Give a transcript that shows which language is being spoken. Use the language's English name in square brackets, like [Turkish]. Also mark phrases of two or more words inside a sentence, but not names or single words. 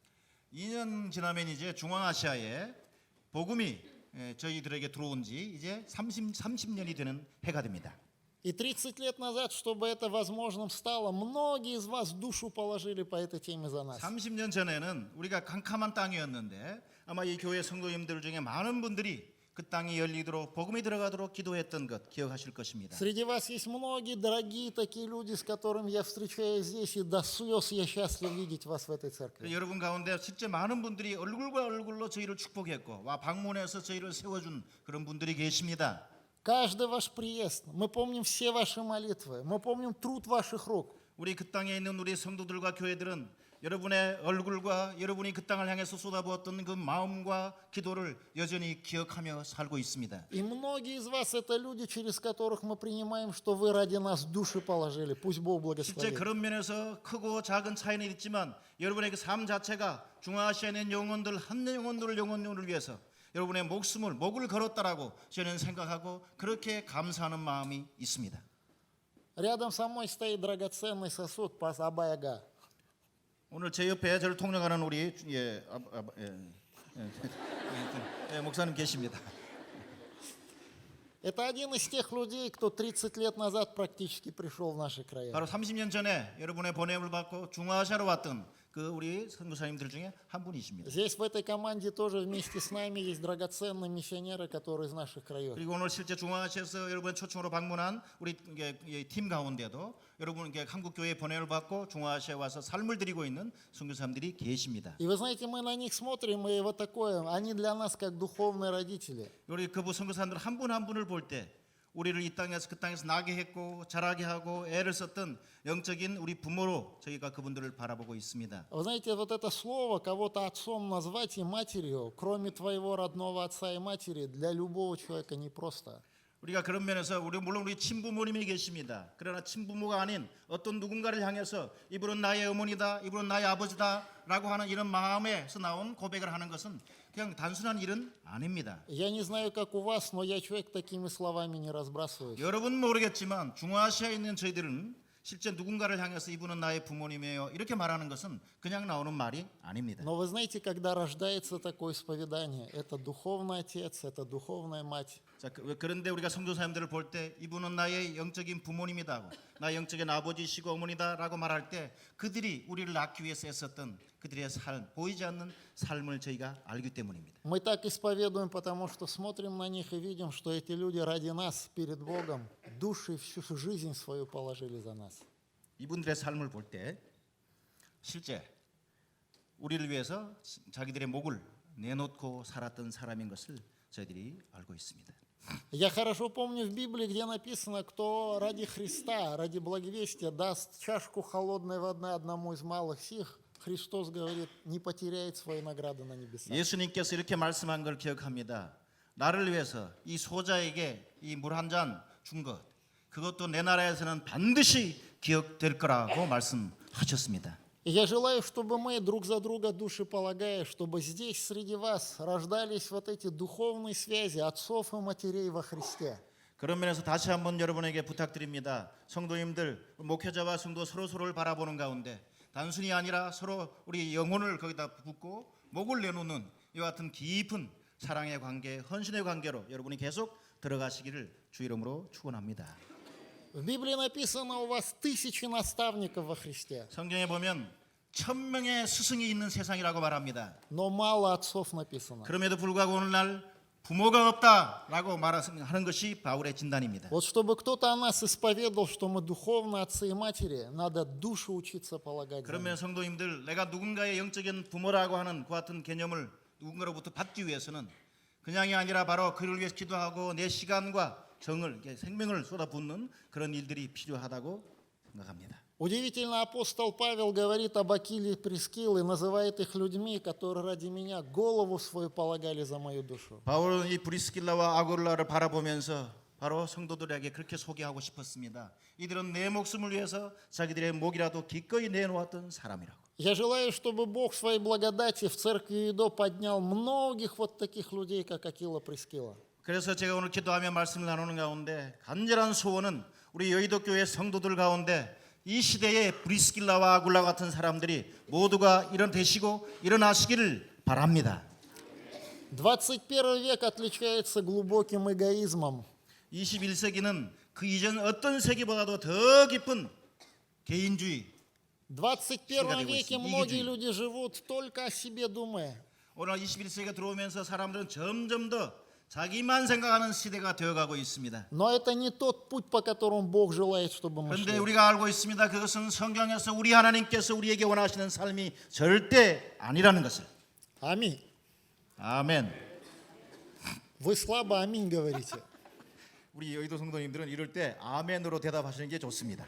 [Korean] 2년 지나면 이제 중앙아시아에 복음이 저희들에게 들어온 지 이제 30년이 되는 해가 됩니다. [Russian] И 30 лет назад, чтобы это возможным стало, многие из вас душу положили по этой теме за нас. [Korean] 30년 전에는 우리가 캄캄한 땅이었는데 아마 이 교회 성도님들 중에 많은 분들이 그 땅이 열리도록 복음이 들어가도록 기도했던 것 기억하실 것입니다. [Russian] Среди вас есть многие дорогие такие люди, с которыми я встречаюсь здесь, и до слез я счастлив видеть вас в этой церкви. [Korean] 여러분 가운데 실제 많은 분들이 얼굴과 얼굴로 저희를 축복했고 와 방문해서 저희를 세워준 그런 분들이 계십니다. [Russian] Каждый ваш приезд, мы помним все ваши молитвы, мы помним труд ваших рук. [Korean] 우리 그 땅에 있는 우리 성도들과 교회들은 여러분의 얼굴과 여러분이 그 땅을 향해서 쏟아부었던 그 마음과 기도를 여전히 기억하며 살고 있습니다. [Russian] И многие из вас это люди, через которых мы принимаем, что вы ради нас души положили. Пусть Бог 실제 благословит. [Korean] 그런 면에서 크고 작은 차이는 있지만 여러분의 그 삶 자체가 중앙아시아에 있는 영혼들 한 영혼들을 위해서 여러분의 목을 걸었다라고 저는 생각하고 그렇게 감사하는 마음이 있습니다. [Russian] Рядом со мной стоит драгоценный сосуд Абаяга. [Korean] 오늘 제 옆에 저를 통역하는 우리 목사님 계십니다. [Russian] Это один из тех людей, кто 30 лет назад практически пришел в наши края. [Korean] 바로 30년 전에 여러분의 보냄을 받고 중앙아시아로 왔던 그 우리 선교사님들 중에 한 분이십니다. [Russian] Здесь в этой команде тоже вместе с нами есть драгоценные миссионеры, которые из наших краев. [Korean] 그리고 오늘 실제 중앙아시아에서 여러분의 초청으로 방문한 우리 팀 가운데도 여러분 한국 교회에 보냄을 받고 중앙아시아에 와서 삶을 드리고 있는 선교사님들이 계십니다. [Russian] И вы знаете, мы на них смотрим, и вот такое, они для нас как духовные родители. [Korean] 우리 그부 선교사님들 한 분 한 분을 볼 때 우리를 이 땅에서 그 땅에서 나게 했고 자라게 하고 애를 썼던 영적인 우리 부모로 저희가 그분들을 바라보고 있습니다. [Russian] Вы знаете, вот это слово кого-то отцом назвать и матерью, кроме твоего родного отца и матери, для любого человека непросто. [Korean] 우리가 그런 면에서 물론 우리 친부모님이 계십니다. 그러나 친부모가 아닌 어떤 누군가를 향해서 이분은 나의 어머니다, 이분은 나의 아버지다라고 하는 이런 마음에서 나온 고백을 하는 것은 그냥 단순한 일은 아닙니다. [Russian] Я не знаю, как у вас, но я человек такими словами не разбрасываюсь. [Korean] 여러분 모르겠지만 중앙아시아에 있는 저희들은 실제 누군가를 향해서 이분은 나의 부모님이에요 이렇게 말하는 것은 그냥 나오는 말이 아닙니다. [Russian] Но вы знаете, когда рождается такое исповедание, это духовный отец, это духовная мать. [Korean] 자, 그런데 우리가 성도사님들을 볼 때 이분은 나의 영적인 부모님이다, 나의 영적인 아버지시고 어머니다라고 말할 때 그들이 우리를 낳기 위해서 애썼던 그들의 삶, 보이지 않는 삶을 저희가 알기 때문입니다. [Russian] Мы так исповедуем, потому что смотрим на них и видим, что эти люди ради нас перед Богом души всю жизнь свою положили за нас. [Korean] 이분들의 삶을 볼 때 실제 우리를 위해서 자기들의 목을 내놓고 살았던 사람인 것을 저희들이 알고 있습니다. [Russian] Я хорошо помню в Библии, где написано, кто ради Христа, ради благовестия даст чашку холодной воды одному из малых сих, Христос говорит, не потеряет свои награды на небесах. [Korean] 예수님께서 이렇게 말씀한 걸 기억합니다. 나를 위해서 이 소자에게 이 물 한 잔 준 것, 그것도 내 나라에서는 반드시 기억될 거라고 말씀하셨습니다. [Russian] И я желаю, чтобы мы друг за друга души полагая, чтобы здесь среди вас рождались вот эти духовные связи отцов и матерей во Христе. [Korean] 그런 면에서 다시 한번 여러분에게 부탁드립니다. 성도님들, 목회자와 성도 서로를 바라보는 가운데 단순히 아니라 서로 우리 영혼을 거기다 붓고 목을 내놓는 이와 같은 깊은 사랑의 관계, 헌신의 관계로 여러분이 계속 들어가시기를 주 이름으로 축원합니다. [Russian] В Библии написано, у вас 1000 наставников во Христе, [Korean] 성경에 보면 1000명의 스승이 있는 세상이라고 말합니다. [Russian] но мало отцов написано. [Korean] 그럼에도 불구하고 오늘날 부모가 없다라고 말하는 것이 바울의 진단입니다. [Russian] Вот чтобы кто-то о нас исповедовал, что мы духовные отцы и матери, надо душу учиться полагать за 그러면 них. [Korean] 성도님들, 내가 누군가의 영적인 부모라고 하는 그 같은 개념을 누군가로부터 받기 위해서는 그냥이 아니라 바로 그를 위해서 기도하고 내 시간과 정을, 생명을 쏟아붓는 그런 일들이 필요하다고 생각합니다. [Russian] Удивительно, апостол Павел говорит об Акиле и Прискиле, называет их людьми, которые ради меня голову свою полагали за мою душу. [Korean] 바울은 이 브리스길라와 아굴라를 바라보면서 바로 성도들에게 그렇게 소개하고 싶었습니다. 이들은 내 목숨을 위해서 자기들의 목이라도 기꺼이 내놓았던 사람이라고. [Russian] Я желаю, чтобы Бог своей благодати в церкви Идо поднял многих вот таких людей, как Акила Прискила. [Korean] 그래서 제가 오늘 기도하며 말씀을 나누는 가운데 간절한 소원은 우리 여의도 교회 성도들 가운데 이 시대에 브리스길라와 아굴라 같은 사람들이 모두가 되시고 일어나시기를 바랍니다. [Russian] 21 век отличается глубоким эгоизмом. [Korean] 21세기는 그 이전 어떤 세기보다도 더 깊은 개인주의. [Russian] В 21 веке 이기주의. многие люди живут только о себе думая. [Korean] 오늘 21세기가 들어오면서 사람들은 점점 더 자기만 생각하는 시대가 되어가고 있습니다. [Russian] Но это не тот путь, по которому Бог желает, чтобы мы 그런데 шли. [Korean] 우리가 알고 있습니다. 그것은 성경에서 우리 하나님께서 우리에게 원하시는 삶이 절대 아니라는 것을. [Russian] Аминь. [Korean] 아멘. [Russian] Вы слабо аминь говорите. [Korean] 우리 여의도 성도님들은 이럴 때 아멘으로 대답하시는 게 좋습니다.